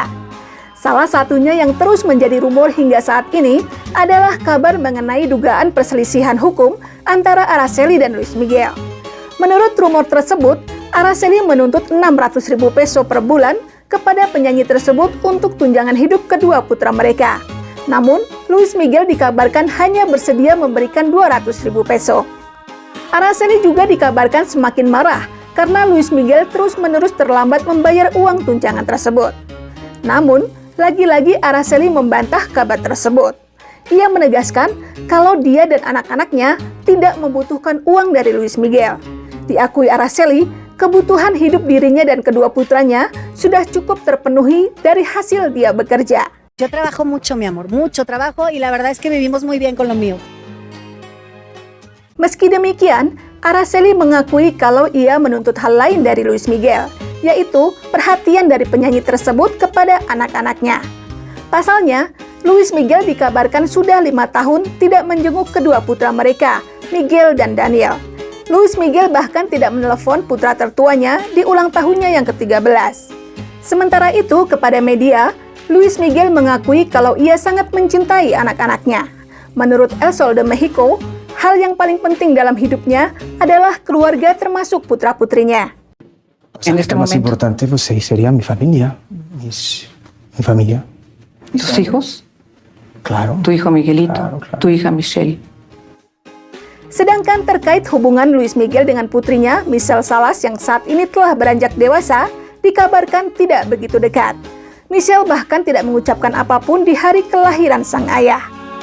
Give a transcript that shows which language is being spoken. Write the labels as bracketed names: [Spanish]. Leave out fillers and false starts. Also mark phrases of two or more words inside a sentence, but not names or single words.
[Indonesian] Salah satunya yang terus menjadi rumor hingga saat ini adalah kabar mengenai dugaan perselisihan hukum antara Araceli dan Luis Miguel. Menurut rumor tersebut, Araceli menuntut 600.000 peso per bulan kepada penyanyi tersebut untuk tunjangan hidup kedua putra mereka. Namun, Luis Miguel dikabarkan hanya bersedia memberikan 200.000 peso. Araceli juga dikabarkan semakin marah karena Luis Miguel terus-menerus terlambat membayar uang tunjangan tersebut. Namun, lagi-lagi Araceli membantah kabar tersebut. Ia menegaskan kalau dia dan anak-anaknya tidak membutuhkan uang dari Luis Miguel. Diakui Araceli, kebutuhan hidup dirinya dan kedua putranya sudah cukup terpenuhi dari hasil dia bekerja. [Spanish] Yo trabajo mucho, mi amor, mucho trabajo y la verdad es que vivimos muy bien con lo mío. [Indonesian] Meski demikian, Araceli mengakui kalau ia menuntut hal lain dari Luis Miguel, yaitu perhatian dari penyanyi tersebut kepada anak-anaknya. Pasalnya, Luis Miguel dikabarkan sudah 5 tahun tidak menjenguk kedua putra mereka, Miguel dan Daniel. Luis Miguel bahkan tidak menelepon putra tertuanya di ulang tahunnya yang ke-13. Sementara itu, kepada media, Luis Miguel mengakui kalau ia sangat mencintai anak-anaknya. Menurut El Sol de Mexico, hal yang paling penting dalam hidupnya adalah keluarga termasuk putra-putrinya. [Spanish] En este más importante pues sería mi familia, mi familia. ¿Tus hijos? Claro. Tu hijo Miguelito, Claro. tu hija Michelle. [Indonesian] Sedangkan terkait hubungan Luis Miguel dengan putrinya, Michelle Salas yang saat ini telah beranjak dewasa, dikabarkan tidak begitu dekat. Michelle bahkan tidak mengucapkan apapun di hari kelahiran sang ayah.